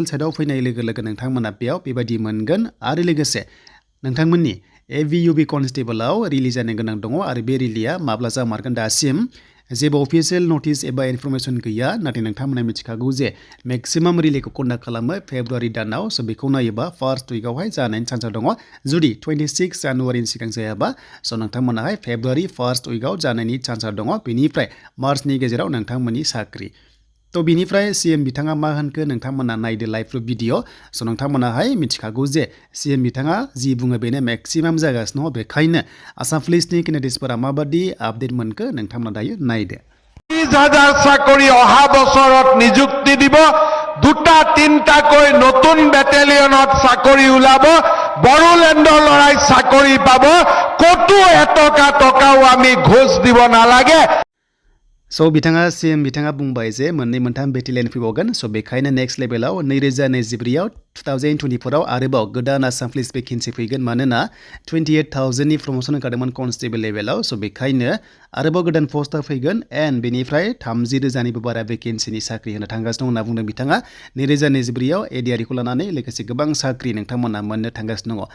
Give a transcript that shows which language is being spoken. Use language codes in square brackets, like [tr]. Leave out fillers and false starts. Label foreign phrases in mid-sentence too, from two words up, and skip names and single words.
[brx] साइटआव फैनाय लोगो लोगो नोंथांमोना बेयाव बेबायदि मोनगोन आरो लोगोसे नोंथांमोननि एभियुबी कनस्टेबलाव रिलि जानो गोनां दङ आरो बे रिलिया माब्ला जामारगोन दासिम जेबो अफिसियेल नटिस एबा इनफरमेशन गैया नाथाय नोंथांमोना मिथिखागौ जे मेक्सिमाम रिलिखौ कन्डाक्ट खालामो फेब्रुवारि दानाव स' बेखौ नायोबा फार्स्ट उइकआवहाय जानायनि चान्सआ दङ जुदि 26 जानुवारिनि सिगां जायाबा स' नोंथांमोनाहाय फेब्रुवारि फार्स्ट उइकआव जानायनि चान्सआ दङ बेनिफ्राय मार्चनि गेजेराव नोंथांमोननि साख्रि। थ' बिनिफ्राय सीएम बिथाङा मा होनखो नोंथांमोना नायदो [en] live proof video [brx] स' नोंथांमोनाहाय मिथिखागौ जे सीएम बिथाङा जि बुङो बेनो मेक्सिमाम जागासिनो दङ बेखायनो आसाम पुलिसनि केन्डिडेट्सफोरा माबादि आपडेट मोनखो नोंथांमोना दायो नायदो। [as] 30,000 চাকৰি অহা বছৰত নিযুক্তি দিব দুটা তিনটাকৈ নতুন বেটেলিয়নত চাকৰি ওলাব বড়োলেণ্ডৰ লৰাই চাকৰি পাব কতো এটকা টকাও আমি ঘোষ দিব নালাগে। [brx] स' बिथाङा सीएम बिथाङा बुंबाय जे मोननै मोनथाम बेटेलियन फैबावगोन स' बेखायनो नेक्स्ट लेभेलाव 2024आव 2024आव आरोबाव गोदान आसाम पुलिस भेकेन्सि फैगोन मानोना 28,000नि प्रमोसन ओंखारदोंमोन कनस्टेबल लेभेलाव स' बेखायनो आरोबाव गोदान पस्टआ फैगोन एन्ड बेनिफ्राय 30,000निबो बारा भेकेन्सिनि साख्रि होनो थांगासिनो दं होनना बुंदों बिथाङा 2024आव एडिआरइखौ लानानै लोगोसे गोबां साख्रि नोंथांमोना मोननो थांगासिनो दङ।